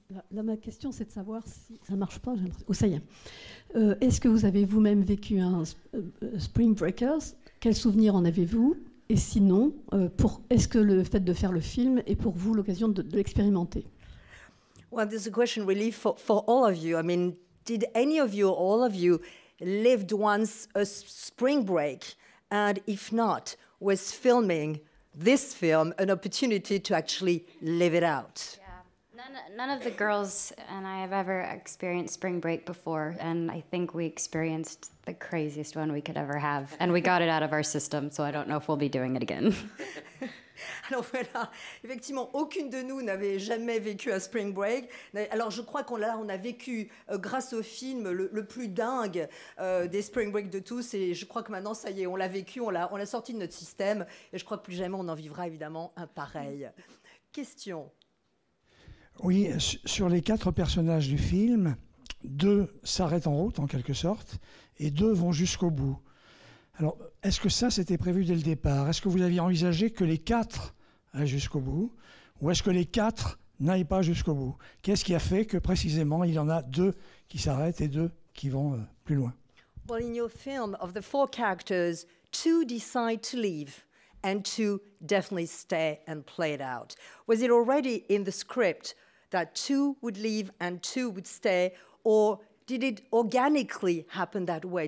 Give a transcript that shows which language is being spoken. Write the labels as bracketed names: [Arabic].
[French] Là, ma question, c'est de savoir si ça ne marche pas. Oh, ça y est. Est-ce que vous avez vous-même vécu un Spring Breakers? Quels souvenirs en avez-vous? Et sinon, est-ce que le fait de faire le film est pour vous l'occasion de l'expérimenter? [English] Well, this is a question really for all of you. I mean, did any of you, all of you, lived once a spring break? And if not, was filming this film an opportunity to actually live it out? None of the girls and I have ever experienced spring break before, and I think we experienced the craziest one we could ever have, and we got it out of our system, so I don't know if we'll be doing it again. [French] Alors voilà, effectivement, aucune de nous n'avait jamais vécu un spring break. Alors je crois qu'on a vécu, grâce au film, le plus dingue des spring break de tous. Et je crois que maintenant, ça y est, on l'a vécu, on l'a sorti de notre système. Et je crois que plus jamais on en vivra évidemment un pareil. Question. Oui, sur les 4 personnages du film, 2 s'arrêtent en route en quelque sorte et 2 vont jusqu'au bout. Alors, est-ce que ça, c'était prévu dès le départ? Est-ce que vous aviez envisagé que les 4 aillent jusqu'au bout? Ou est-ce que les 4 n'aillent pas jusqu'au bout? Qu'est-ce qui a fait que, précisément, il y en a 2 qui s'arrêtent et 2 qui vont plus loin? [English] Well, in your film, of the 4 characters, 2 decide to leave and 2 definitely stay and play it out. Was it already in the script that 2 would leave and 2 would stay, or did it organically happen that way?